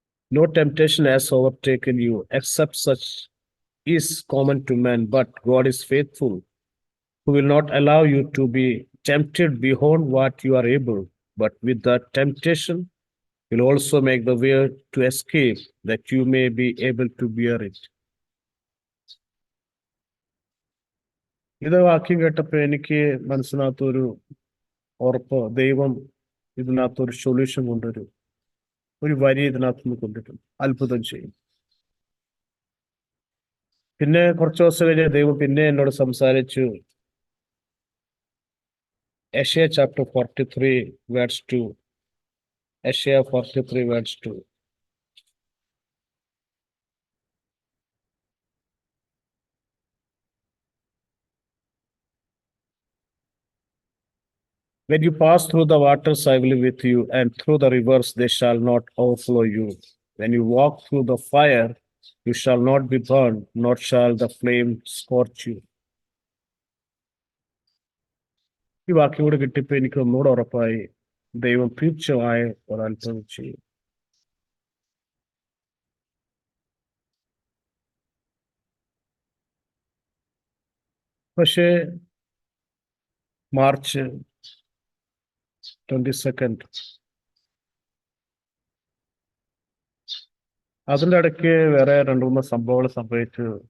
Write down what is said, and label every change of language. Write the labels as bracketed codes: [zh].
[en] No temptation has overtaken you except such is common to men, but God is faithful, who will not allow you to be tempted beyond what you are able, but with the temptation will also make the way to escape, that you may be able to bear it. [ml] ഇത് വാക്യം കേട്ടപ്പോൾ എനിക്ക് മനസ്സിനകത്തൊരു ഉറപ്പ്, ദൈവം ഇതിനകത്തൊരു solution കൊണ്ടുവരും, ഒരു വരി ഇതിനകത്ത് നിന്ന് കൊണ്ടുവരും, അത്ഭുതം ചെയ്യും. പിന്നെ കുറച്ച് ദിവസം കഴിഞ്ഞ് ദൈവം പിന്നെ എന്നോട് സംസാരിച്ചു. [en] Isaiah chapter 43 verse 2. Isaiah 43 verse 2. When you pass through the waters, I will be with you, and through the rivers, they shall not overflow you. When you walk through the fire, you shall not be burned, nor shall the flame scorch you. [ml] ഈ വാക്യം കൂടെ കിട്ടിയപ്പോൾ എനിക്ക് ഒന്നുകൂടെ ഉറപ്പായി, ദൈവം തീർച്ചയായി ഒരത്ഭുതം ചെയ്യും. പക്ഷേ മാർച്ച് 22 അതിൻ്റെ ഇടയ്ക്ക് വേറെ 2-3 സംഭവങ്ങൾ സംഭവിച്ചു.